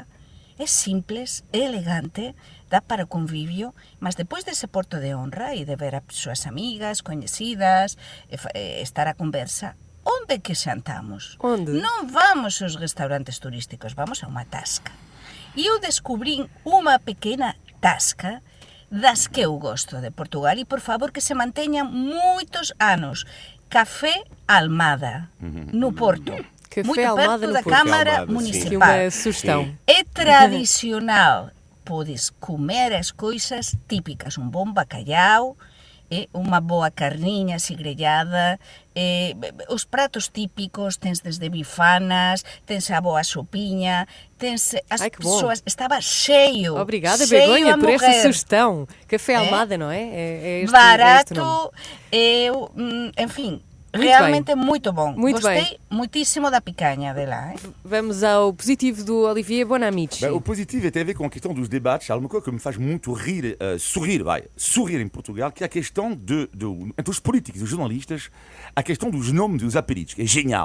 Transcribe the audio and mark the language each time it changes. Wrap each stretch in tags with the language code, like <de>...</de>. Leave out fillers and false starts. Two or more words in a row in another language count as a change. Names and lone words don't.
<gl>É simples, é elegante, dá para o convivio, mas depois dese Porto de Honra e de ver a súas amigas, coñecidas, estar a conversa, onde que xantamos? Onde? Non vamos aos restaurantes turísticos, vamos a unha tasca. E eu descubrín unha pequena tasca das que eu gosto de Portugal e, por favor, que se manteñan moitos anos. Café Almada, no Porto.</gl> <pt>Café Muito Almada perto no da Porto. Câmara Almada, Municipal. Uma sugestão. É tradicional. Podes comer as coisas típicas,</pt> <gl>un bon bacalhau, unha boa carniña así grellada, os pratos típicos, tens desde bifanas, tens a boa sopiña, tens as persoas, estaba cheio.</gl> <pt>Obrigada,</pt> <gl>cheio</gl> <pt>Begonha, por esta sugestão. Café Almada, não é? Barato, enfim, realmente muito bom. Muito Gostei bem. Muitíssimo da picanha dela. Vamos ao positivo do Olivier Bonamici. O positivo tem a ver com a questão dos debates, alguma coisa que me faz muito rir, sorrir em Portugal, que é a questão entre os políticos e os jornalistas, a questão dos nomes dos apelidos, que é genial.</pt>